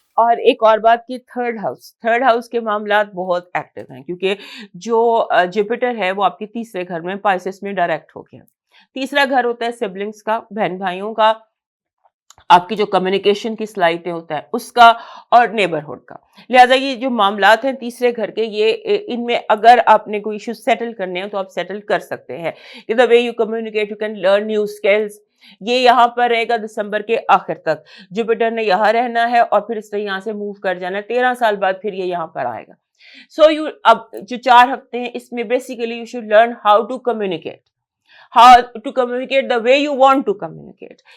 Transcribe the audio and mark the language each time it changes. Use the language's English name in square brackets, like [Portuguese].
[Urdu] اور ایک اور بات کہ تھرڈ ہاؤس کے معاملات بہت ایکٹیو ہیں کیونکہ جو جوپیٹر ہے وہ آپ کے تیسرے گھر میں پائسس میں ڈائریکٹ ہو گیا. تیسرا گھر ہوتا ہے سبلنگز کا، بہن بھائیوں کا، آپ کی جو کمیونیکیشن کی صلاحیتیں ہوتا ہے اس کا، اور نیبرہڈ کا. لہٰذا یہ جو معاملات ہیں تیسرے گھر کے، یہ ان میں اگر آپ نے کوئی ایشو سیٹل کرنے ہیں تو آپ سیٹل کر سکتے ہیں. [English] The way you communicate, you can learn new skills. [Urdu] یہ یہاں پر رہے گا دسمبر کے آخر تک. جوپیٹر نے یہاں رہنا ہے اور پھر اس نے یہاں سے موو کر جانا ہے. 13 سال بعد پھر یہ یہاں پر آئے گا. سو اب جو 4 ہفتے ہیں اس میں basically [English] You should learn how to communicate the way you want to communicate.